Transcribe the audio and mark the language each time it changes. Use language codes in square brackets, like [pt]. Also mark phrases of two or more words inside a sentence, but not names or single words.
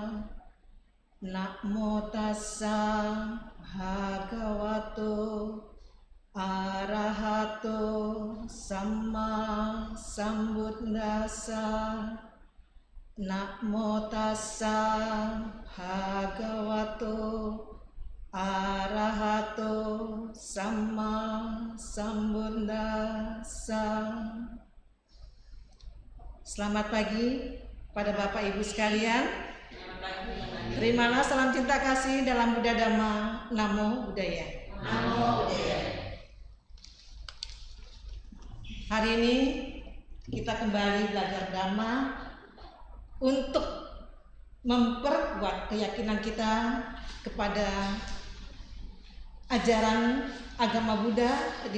[pi] Namo tassa bhagavato arahato sama sambuddhassa. Namo tassa bhagavato arahato sama sambuddhassa. [id] Selamat pagi pada Bapak Ibu sekalian. Terimalah salam cinta kasih dalam Buddha Dhamma. [pi] Namo Buddhaya. Namo Buddhaya. [id] Hari ini kita kembali belajar Dhamma untuk memperkuat keyakinan kita kepada ajaran agama Buddha, di